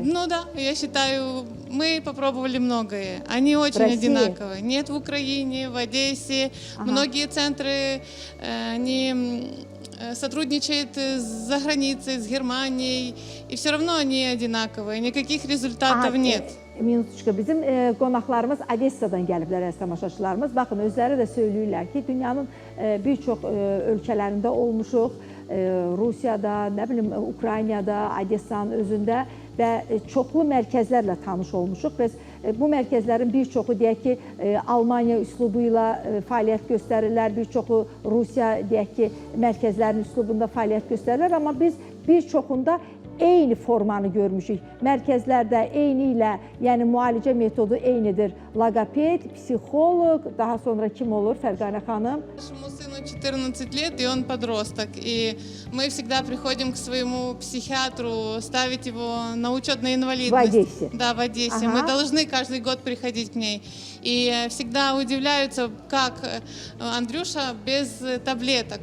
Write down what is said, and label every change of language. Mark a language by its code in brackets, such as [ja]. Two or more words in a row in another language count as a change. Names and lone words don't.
[ru] Ну да, я считаю, мы попробовали многое. Они очень одинаковые. Нет, в Украине, в Одессе. Ага. Многие центры, они сотрудничают за границей, с Германией, и все равно они одинаковые. Никаких результатов нет. [az] Minutuşka, bizim qonaqlarımız Odessadan gəliblər, əziz tamaşaçılarımız. Baxın, özləri də söyləyirlər ki, dünyanın bir çox ölkələrində olmuşuq. Rusiyada, nə bilim, Ukraynada, Odessanın özündə və çoxlu mərkəzlərlə tanış olmuşuq. Biz bu mərkəzlərin bir çoxu, deyək ki, Almaniya üslubu ilə fəaliyyət göstərirlər, bir çoxu Rusiya, deyək ki, mərkəzlərinin üslubunda fəaliyyət göstərirlər, amma biz bir çoxunda eyni formanı görmüşük. Mərkəzlərdə eyni ilə, yəni müalicə metodu eynidir. Logoped, psixoloq, daha sonra kim olur Fərqanə xanım? [ru] Нашему сыну 14 лет, и он подросток. И мы всегда приходим к своему психиатру, ставить его на учет на инвалидность. В Одессе? Да, в Одессе. Ага. Мы должны каждый год приходить к ней. И всегда удивляются, как Андрюша без таблеток.